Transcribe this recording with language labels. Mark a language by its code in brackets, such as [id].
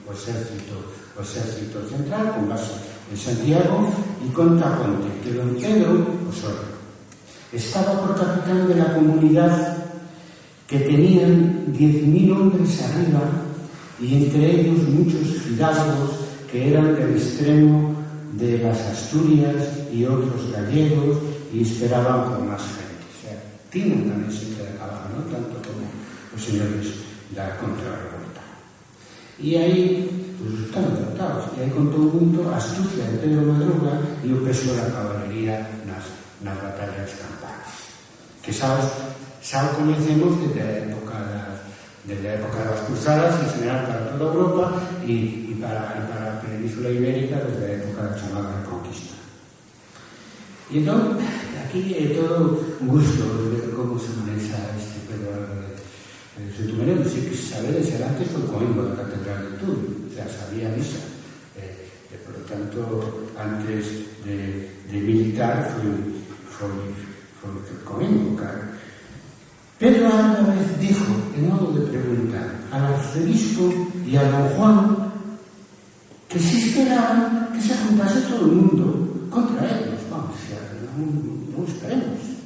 [gl] O exército central, con base en Santiago, e conta a Ponte, [es] que don Pedro Osorio estaba por capitán de la comunidad, que tenían 10.000 hombres arriba, y entre ellos muchos fidalgos que eran del extremo de las Asturias y otros gallegos, y esperaban por más gente. [gl] O sea, tienen tamén sempre de acabar, ¿no? Tanto como os señores da contrarrevolta. E aí, pues, están derrotados. E aí contou mucho a astucia de Pedro Madruga e o peso da caballería nas batallas campales. Que xa o conhecemos desde a época das cruzadas, en general para toda Europa, e para a Península Ibérica desde a época da chamada Reconquista. E entón, aquí é todo un gusto de ver como se manexa este Pedro Álvarez de Soutomieré. Non sei que sabedes, era antes foi coimbo da Catedral de Tui, o sea, sabía misa, e por lo tanto, antes de militar foi coimbo, claro. [es] Pedro Álvarez dijo, en modo de pregunta, al arzobispo y a don Juan que si esperaban que se juntase todo el mundo contra ellos. Vamos, no esperemos.